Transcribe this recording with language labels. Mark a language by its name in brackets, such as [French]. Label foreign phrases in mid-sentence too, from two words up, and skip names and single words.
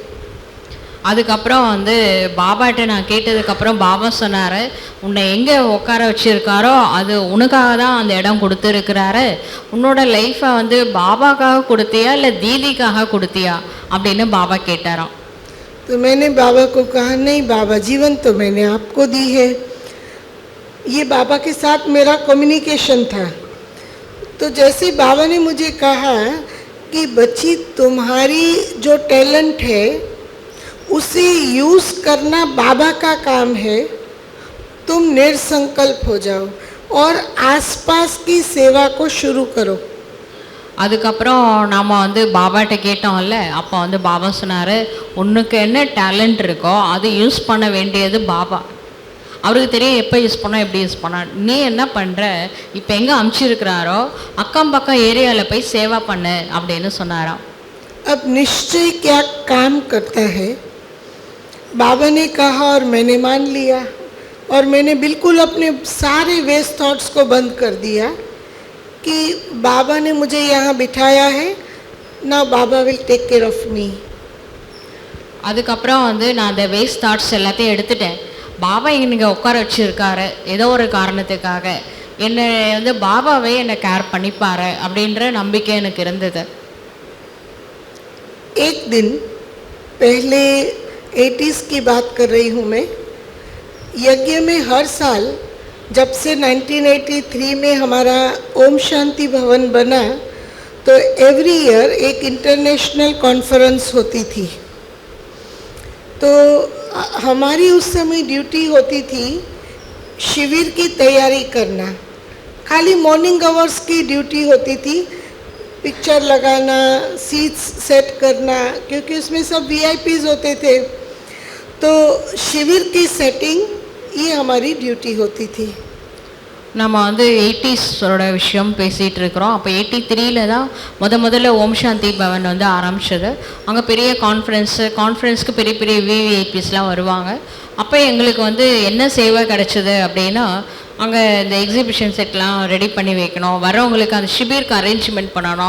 [Tamil] அதுக்கப்புறம் வந்து பாபாட்ட நான் கேட்டதுக்கப்புறம் பாபா சொன்னார், உன்னை எங்கே உட்கார வச்சுருக்காரோ அது உனக்காக தான் அந்த இடம் கொடுத்துருக்கிறாரு, உன்னோட லைஃப்பை வந்து பாபாக்காக கொடுத்தியா இல்லை தீதிக்காக கொடுத்தியா அப்படின்னு பாபா கேட்டாராம். [Hindi] तो मैंने बाबा को कहा, नहीं बाबा, जीवन तो मैंने आपको दी है. ये बाबा के साथ मेरा कम्युनिकेशन था. तो जैसे बाबा ने मुझे कहा कि बच्ची तुम्हारी जो टैलेंट है उसे यूज़ करना बाबा का काम है, तुम निर्संकल्प हो जाओ और आसपास की सेवा को शुरू करो. [Tamil] அதுக்கப்புறம் நாம் வந்து பாபாட்ட கேட்டோம்ல, அப்போ வந்து பாபா சொன்னார், உனக்கு என்ன டேலண்ட் இருக்கோ அது யூஸ் பண்ண வேண்டியது பாபா. அவருக்கு தெரியும் எப்போ யூஸ் பண்ணோம் எப்படி யூஸ் பண்ண. நீ என்ன பண்ணுற, இப்போ எங்கே அமுச்சிருக்கிறாரோ அக்கம் பக்கம் ஏரியாவில் போய் சேவா பண்ணு அப்படின்னு சொன்னாராம். [Hindi] अब निश्चय क्या काम करता है, बाबा ने कहा और मैंने मान लिया और मैंने बिल्कुल अपने सारे [English] waste thoughts [Hindi] को बंद कर दिया कि बाबा ने मुझे यहाँ बिठाया है ना, बाबा [English] will take care of me. [Tamil] அதுக்கப்புறம் வந்து நான் அந்த [English] waste thoughts [Tamil] எல்லாத்தையும் எடுத்துட்டேன். பாபா இங்கே உட்கார வச்சுருக்காரு ஏதோ ஒரு காரணத்துக்காக, என்னை வந்து பாபாவே என்னை கேர் பண்ணிப்பார் அப்படின்ற நம்பிக்கை எனக்கு இருந்தது. [Hindi] एक दिन पहले 80s की बात कर रही हूँ मैं, यज्ञ में हर साल जब से 1983 में हमारा ओम शांति भवन बना तो [English] every year [Hindi] एक [English] international conference [Hindi] होती थी। तो हमारी उस समय ड्यूटी होती थी शिविर की तैयारी करना, खाली [English] morning hours [Hindi] की ड्यूटी होती थी, पिक्चर लगाना, [English] seats set [Hindi] करना, क्योंकि उसमें सब वीआईपीज होते थे। तो शिविर की सेटिंग ये हमारी ड्यूटी होती थी। [Tamil] நம்ம வந்து 80s விஷயம் பேசிகிட்டு இருக்கிறோம். அப்போ 83ல் தான் முதல்ல ஓம் சாந்தி பவன் வந்து ஆரம்பிச்சது. அங்கே பெரிய கான்ஃபரன்ஸ்க்கு பெரிய பெரிய விவிஐபிஸ்லாம் வருவாங்க. அப்போ எங்களுக்கு வந்து என்ன சேவை கிடச்சிது அப்படின்னா, அங்கே இந்த [English] exhibition set ready [Tamil] பண்ணி வைக்கணும், வரவங்களுக்கு அந்த ஷிபிருக்கு அரேஞ்ச்மெண்ட் பண்ணணும்.